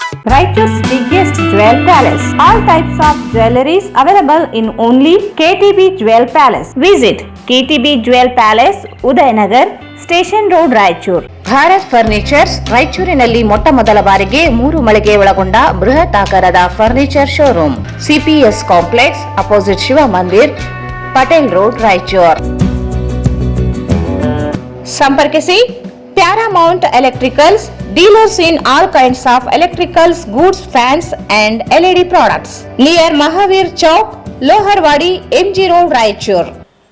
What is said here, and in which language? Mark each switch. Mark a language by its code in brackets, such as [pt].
[en] Raichur's biggest jewel palace. All types of jewelries available in only KTB Jewel Palace. Visit KTB Jewel Palace, Udayanagar, Station Road, Raichur. [kn] Bharat furnitures ರಾಯಚೂರಿನಲ್ಲಿ ಮೊಟ್ಟ ಮೊದಲ ಬಾರಿಗೆ 3 ಮಳಿಗೆ ಒಳಗೊಂಡ ಬೃಹತ್ ಆಕಾರದ furniture showroom. [en] CPS complex opposite Shiva Mandir, Patel road, Raichur. ಸಂಪರ್ಕಿಸಿ Paramount Electricals, dealers in all kinds of electricals, goods, fans and LED products. Near Mahavir Chowk, Loharwadi, MG Road, Raichur.